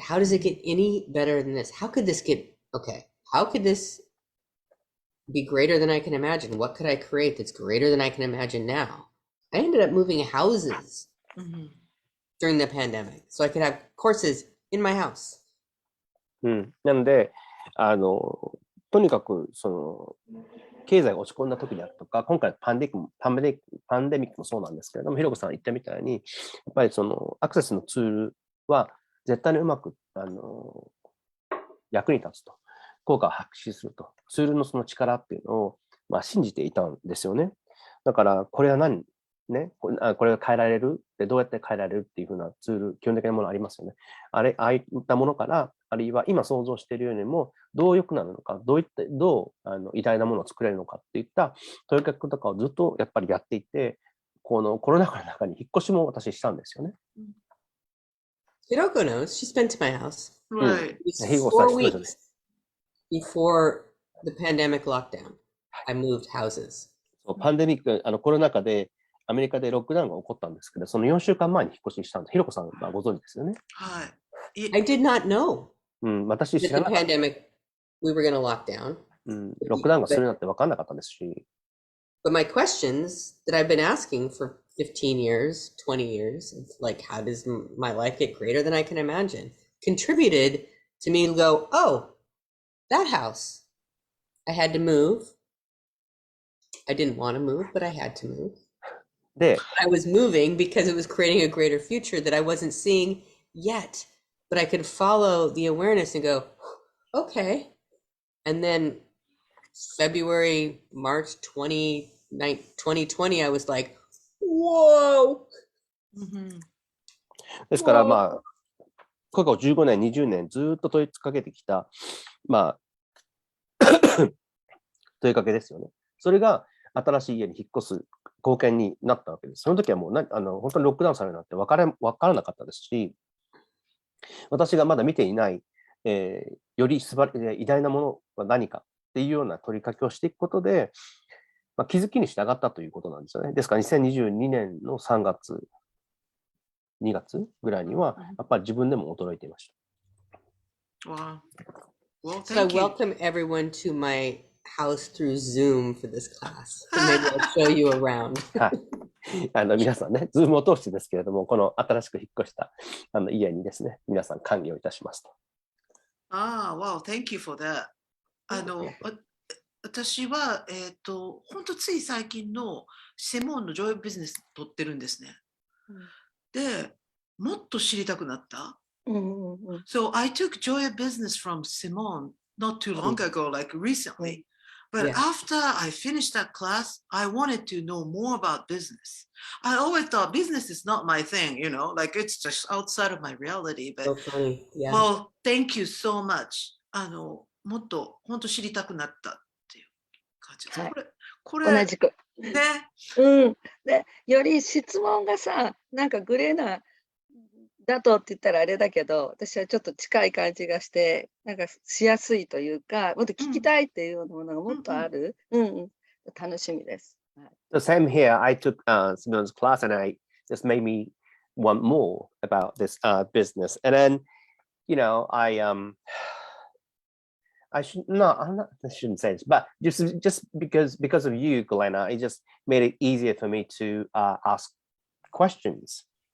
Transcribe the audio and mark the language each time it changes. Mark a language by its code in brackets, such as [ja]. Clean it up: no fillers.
[en] How does it get any better than this? How could this be greater than I can imagine? What could I create that's greater than I can imagine now? I ended up moving houses during the pandemic so I could have courses in my house. [ja] なので、とにかく、経済が落ち込んだ時であるとか、今回パンデミックもそうなんですけれども、ひろこさんが言ったみたいに、やっぱりアクセスのツールは絶対にうまく、役に立つと、効果を発揮すると、ツールのその力っていうのを、信じていたんですよね。だから、これはこれが変えられるで、どうやって変えられるっていうふうなツール、基本的なものありますよね。ああいったものから、あるいは今想像しているようにも、どう良くなるのか、どう偉大なものを作れるのかっていった問いかけとかをずっとやっぱりやっていて、このコロナ禍の中に引っ越しも私したんですよね。 [en] Hiroko knows. She's been to my house. Right. It was 4 weeks before the pandemic lockdown. I moved houses. [ja] パンデミック、コロナ禍でアメリカでロックダウンが起こったんですけど、その4週間前に引っ越ししたんで、ひろこさんはご存知ですよね。はい。 [en] I did not know [ja] 私知 [en] that [ja] ら [en] the [ja] なかった。 [en] pandemic, we were going to lock down. [ja] ロックダウンがするなんて分かんなかったですし。 [en] But my questions that I've been asking for 15 years, 20 years, it's like, how does my life get greater than I can imagine? Contributed to me to go, oh, that house. I had to move. I didn't want to move, but I had to move. [ja] で、 [en] I was moving because it was creating a greater future that I wasn't seeing yet. But I could follow the awareness and go, okay. And then February, March 2020, I was like, whoa. [ja] ですから過去15年、20年ずっと問いかけてきた、まあ、問いかけですよね。それが新しい家に引っ越す貢献になったわけです。その時はもう本当にロックダウンされるなんて分からなかったですし、私がまだ見ていない、より偉大なものは何かっていうような問いかけをしていくことで、まあ、気づきに従ったということなんですよね。ですから2022年の3月、2月ぐらいには、やっぱり自分でも驚いていました。 [en] Wow. Well, So I thank you. welcome everyone to my house through Zoom for this class. So maybe I'll show you around. [ja] はい。皆さんね、ズームを通してですけれども、この新しく引っ越した家にですね、皆さん歓迎をいたしますと。 [en] Wow, thank you for that. [ja] 私は、本当つい最近のセモンのジョイビジネス取ってるんですね。で、もっと知りたくなった。 [en] So I took Joy of Business from Simone not too long ago, like recently. But after I finished that class, I wanted to know more about business. I always thought business is not my thing, like it's just outside of my reality. But So funny. Yeah. well, thank you so much. [ja] もっと本当知りたくなったっていう感じです。これ同じく。ね。で、より質問がさ、なんかグレーなだとって言ったらあれだけど、私はちょっと近い感じがして、なんかしやすいというか、もっと聞きたいっていうようなものがもっとある。楽しみです。 [en] The same here. I took Simone's class and I just made me want more about this business. And then, I shouldn't say this, but just because of you, Glenna, it just made it easier for me to ask questions.